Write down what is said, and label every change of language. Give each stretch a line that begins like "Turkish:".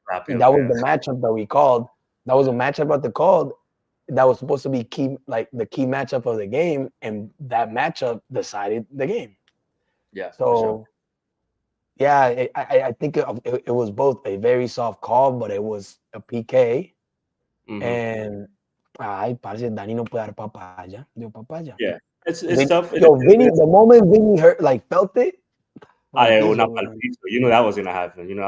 English: And that was the matchup that we called. That was a matchup that they called. That was supposed to be key, like the key matchup of the game, and that matchup decided the game. Yeah. So, yeah, I think it was both a very soft call, but it was a PK.
Spanish: And parece Dani no puede dar papaya. Dio papaya.
English: Yeah, it's tough. Vinny, the moment Vinny felt it. You know that was gonna happen.